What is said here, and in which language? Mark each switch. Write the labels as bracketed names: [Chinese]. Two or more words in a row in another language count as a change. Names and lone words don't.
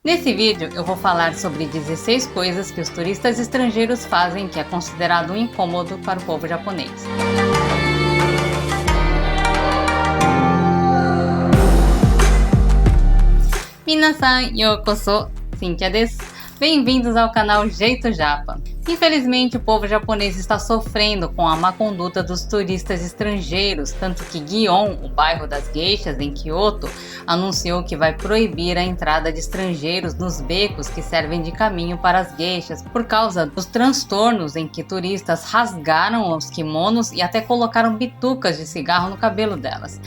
[Portuguese] Nesse vídeo eu vou falar sobre 16 coisas que os turistas estrangeiros fazem que é considerado um incômodo para o povo japonês. [Japanese] 皆さんようこそ、Cynthiaです. [Portuguese] Bem-vindos ao canal Jeito Japa. Infelizmente, o povo japonês está sofrendo com a má conduta dos turistas estrangeiros, tanto que Gion, o bairro das geishas em Kyoto, anunciou que vai proibir a entrada de estrangeiros nos becos que servem de caminho para as geishas, por causa dos transtornos em que turistas rasgaram os kimonos e até colocaram bitucas de cigarro no cabelo delas.